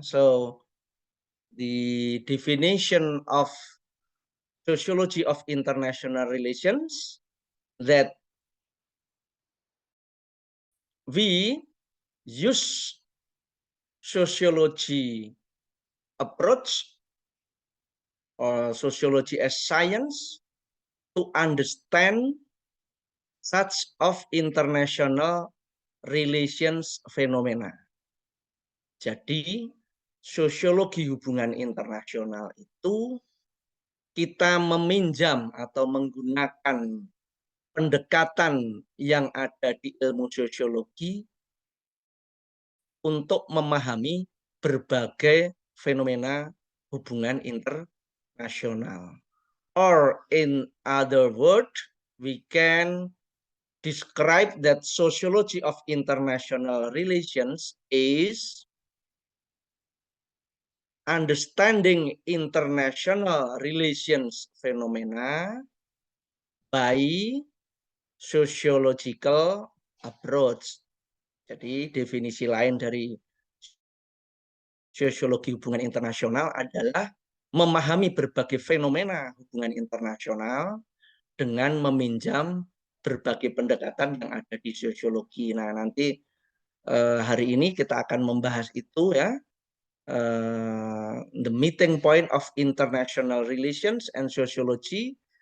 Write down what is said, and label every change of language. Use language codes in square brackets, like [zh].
[en] So the definition of sociology of international relations, that we use sociology approach or sociology as science to understand such of international relations phenomena. [id] Jadi sosiologi hubungan internasional itu kita meminjam atau menggunakan pendekatan yang ada di ilmu sosiologi untuk memahami berbagai fenomena hubungan internasional. [en] Or in other words, we can describe that sociology of international relations is understanding international relations phenomena by sociological approach. [id] Jadi definisi lain dari sosiologi hubungan internasional adalah memahami berbagai fenomena hubungan internasional dengan meminjam berbagai pendekatan yang ada di sosiologi. Nah, nanti hari ini kita akan membahas itu ya. [en] The meeting point of international relations and sociology.